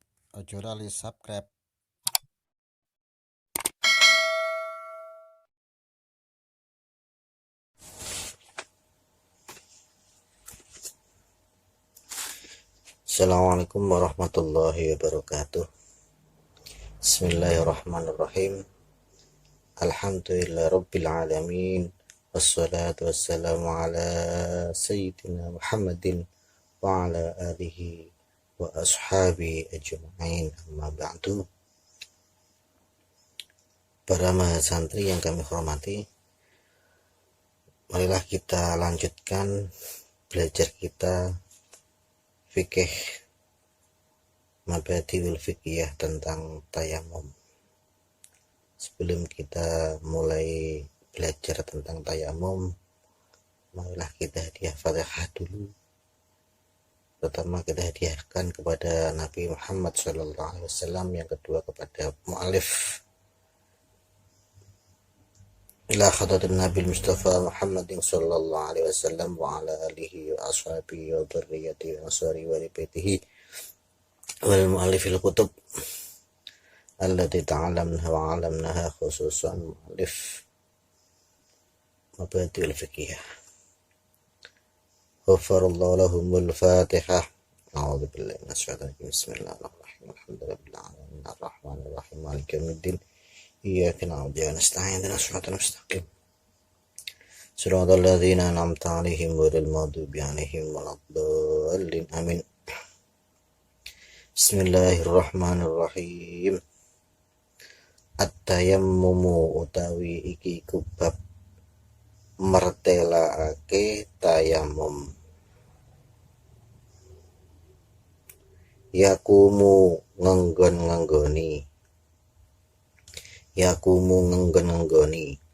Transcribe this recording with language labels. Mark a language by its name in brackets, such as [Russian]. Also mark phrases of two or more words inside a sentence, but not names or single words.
[Javanese] Ojo lali subscribe. [Arabic] السلام عليكم ورحمة الله وبركاته. بسم الله الرحمن الرحيم. الحمد لله رب العالمين. والصلاة والسلام على سيدنا محمد وعلى آله وأصحابه أجمعين. أما بعد. [Indonesian] Para mahasantri yang kami hormati, marilah kita lanjutkan belajar kita fikih mabadiul fikih tentang tayamum. Sebelum kita mulai belajar tentang tayamum, marilah kita hadiah Fatihah dulu. Pertama kita hadiahkan kepada Nabi Muhammad SAW, yang kedua kepada [Arabic] مؤلف إلى حضرة النبي المصطفى محمد صلى الله عليه وسلم وعلى آله وأصحابه وذريته وأنصار وبيته والمؤلف الكتب التي تعلمناها وعلمناها, خصوصا مؤلف مبادئ الفقه. غفر الله لهم الفاتحة. أعوذ بالله من الشيطان الرجيم. بسم الله الرحمن الرحيم. الحمد لله العالمين الرحمن الرحيم مالك يوم الدين. إياك نعبد ونستعين اهدنا الصراط المستقيم. صراط الذين أنعمت عليهم غير المغضوب عليهم ولا الضالين. Amin. بسم الله الرحمن الرحيم. [Javanese] At-tayammumu utawi iki iku bab mertelaake tayamum. Yakumu ngenggon-ngenggoni. Yakumu ngenggon-ngenggoni.